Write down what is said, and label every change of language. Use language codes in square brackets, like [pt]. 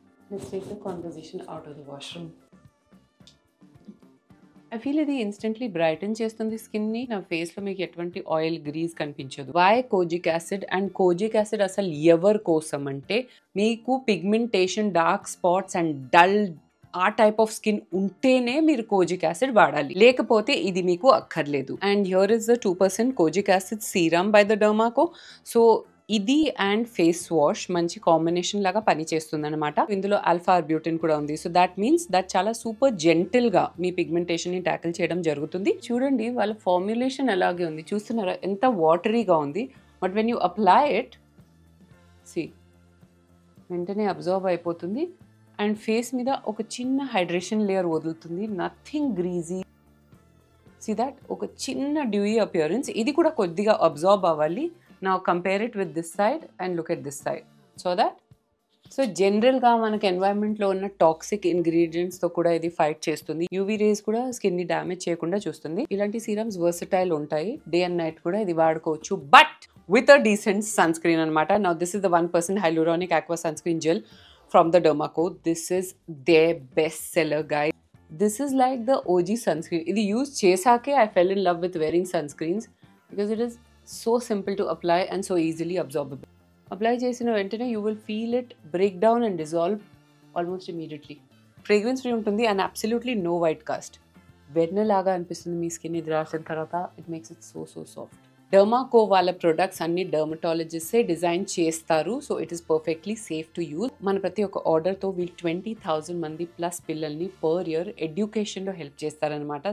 [en] Let's take the conversation out of the washroom. I feel [te] ఇది instantly Brayton చేస్తుంది స్కిన్ని. నా ఫేస్లో మీకు ఎటువంటి ఆయిల్ గ్రీజ్ కనిపించదు. Why kojic acid? And kojic acid అసలు ఎవరి కోసం అంటే, మీకు pigmentation, dark spots and dull ఆ టైప్ ఆఫ్ స్కిన్ ఉంటేనే మీరు కోజిక్ యాసిడ్ వాడాలి, లేకపోతే ఇది మీకు అక్కర్లేదు. [en] And here is the 2% kojic acid serum by the Dermaco. [te] So ఇది అండ్ ఫేస్ వాష్ మంచి కాంబినేషన్ లాగా పనిచేస్తుంది అనమాట. ఇందులో ఆల్ఫా ఆర్బ్యూటిన్ కూడా ఉంది. [en] so that means that [te] చాలా సూపర్ జెంటిల్ గా మీ పిగ్మెంటేషన్ ని ట్యాకిల్ చేయడం జరుగుతుంది. చూడండి వాళ్ళ ఫార్ములేషన్ అలాగే ఉంది, చూస్తున్నారా ఎంత వాటరీగా ఉంది. [en] but when you apply it, [te] C వెంటనే అబ్జర్వ్ అయిపోతుంది అండ్ ఫేస్ మీద ఒక చిన్న hydration layer వదులుతుంది. [en] Nothing greasy. See that [te] ఒక చిన్న [en] Dewy appearance. [te] ఇది కూడా కొద్దిగా అబ్జర్వ్ అవ్వాలి. [en] Now compare it with this side and look at this side. [te] So జనరల్గా మనకి ఎన్వైరన్మెంట్లో ఉన్న టాక్సిక్ ఇంగ్రీడియంట్స్తో కూడా ఇది ఫైట్ చేస్తుంది. యూవీ రేస్ కూడా స్కిన్ని డ్యామేజ్ చేయకుండా చూస్తుంది. ఇలాంటి సీరమ్స్ వర్సటైల్ ఉంటాయి, డే అండ్ నైట్ కూడా ఇది వాడుకోవచ్చు, [en] but with a decent sunscreen [te] అనమాట. [en] Now this is the 1% hyaluronic aqua sunscreen gel from the Dermaco. This is their best seller, guys. This is like the OG sunscreen. [te] ఇది use చేశాకే [en] I fell in love with wearing sunscreens because it is so simple to apply and so easily absorbable. Apply [te] చేసిన వెంటనే [en] you will feel it break down and dissolve almost immediately. Fragrance free [te] ఉంటుంది [en] and absolutely no white cast. [te] వెన్నలాగా అనిపిస్తుంది మీ skin ఇది రాసిన తర్వాత. [en] It makes it so soft. [te] డర్మాకో వాళ్ళ products అన్ని డర్మటాలజిస్టే design చేస్తారు. [en] So it is perfectly safe to use. [te] మన ప్రతి ఒక్క ఆర్డర్తో వీళ్ళు 20,000 మంది ప్లస్ పిల్లల్ని పర్ ఇయర్ ఎడ్యుకేషన్లో హెల్ప్ చేస్తారనమాట.